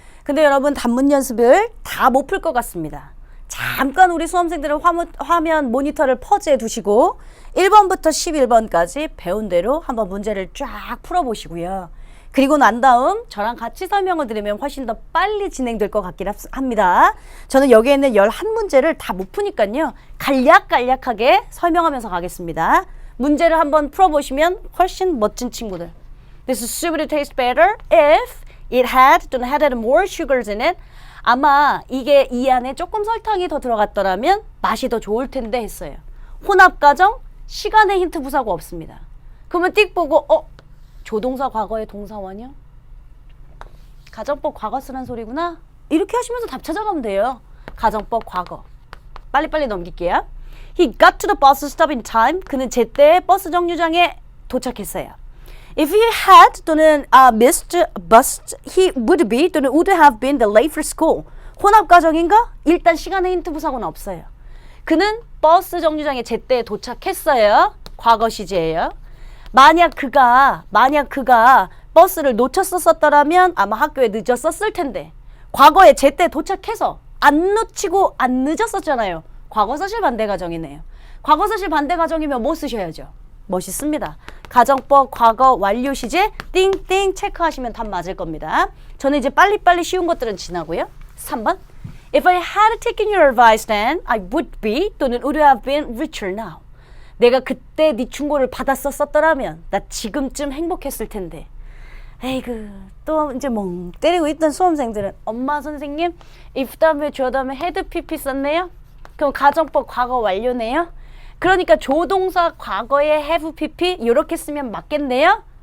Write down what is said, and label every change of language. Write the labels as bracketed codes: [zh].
[ko] 근데 여러분 단문 연습을 다 못 풀 것 같습니다. 잠깐 우리 수험생들은 화면 모니터를 퍼즈해 두시고 1번부터 11번까지 배운 대로 한번 문제를 쫙 풀어보시고요. 그리고 난 다음 저랑 같이 설명을 드리면 훨씬 더 빨리 진행될 것 같긴 합니다. 저는 여기에 있는 11문제를 다 못 푸니까요. 간략하게 설명하면서 가겠습니다. 문제를 한번 풀어보시면 훨씬 멋진 친구들. [en] This soup would taste better if it had more sugars in it. [ko] 아마 이게 이 안에 조금 설탕이 더 들어갔더라면 맛이 더 좋을 텐데 했어요. 혼합가정, 시간의 힌트 부사가 없습니다. 그러면 띡 보고 조동사 과거의 동사원이요? 가정법 과거 쓰란 소리구나? 이렇게 하시면서 답 찾아가면 돼요. 가정법 과거. 빨리빨리 넘길게요. [en] He got to the bus stop in time. [ko] 그는 제때 버스 정류장에 도착했어요. [en] If he had [ko] 또는 [en] missed bus, he would be 또는 would have been late for school. [ko] 혼합가정인가? 일단 시간의 힌트 부사고는 없어요. 그는 버스 정류장에 제때 도착했어요. 과거 시제예요. 만약 그가 버스를 놓쳤었더라면 아마 학교에 늦었었을 텐데 과거에 제때 도착해서 안 놓치고 안 늦었었잖아요. 과거사실 반대 가정이네요. 과거사실 반대 가정이면 뭐 쓰셔야죠? 멋있습니다. 가정법 과거 완료 시제 띵띵 체크하시면 답 맞을 겁니다. 저는 이제 빨리빨리 쉬운 것들은 지나고요. [en] 3번 If I had taken your advice then I would be 또는 would have been richer now. [ko] 내가 그때 네 충고를 받았었더라면 나 지금쯤 행복했을 텐데. 에이그 또 이제 멍 때리고 있던 수험생들은 엄마 선생님 if 다음에 저 다음에 had pp 썼네요? 그럼 가정법 과거 완료네요? 그러니까 조동사 과거에 have pp 이렇게 쓰면 맞겠네요?